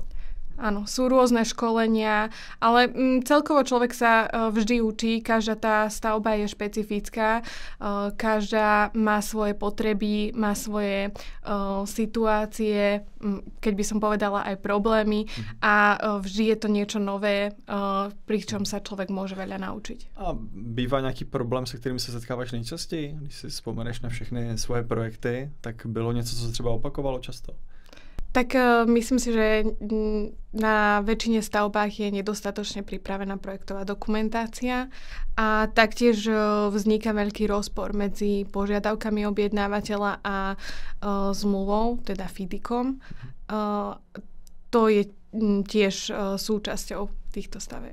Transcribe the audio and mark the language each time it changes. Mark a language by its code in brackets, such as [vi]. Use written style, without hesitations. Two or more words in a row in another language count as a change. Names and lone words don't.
[sk] Áno, sú rôzne školenia, ale celkovo človek sa vždy učí, každá tá stavba je špecifická, každá má svoje potreby, má svoje situácie, keď by som povedala aj problémy a vždy je to niečo nové, pričom sa človek môže veľa naučiť. [cs] A bývá nejaký problém, se kterým se setkáváš nejčastěji? Když si vzpomeneš na všechny svoje projekty, tak bylo něco, co se třeba opakovalo často? [sk] Tak myslím si, že na väčšine stavbách je nedostatočne pripravená projektová dokumentácia a taktiež vzniká veľký rozpor medzi požiadavkami objednávateľa a zmluvou, teda FIDIkom. To je tiež súčasťou týchto stavieb.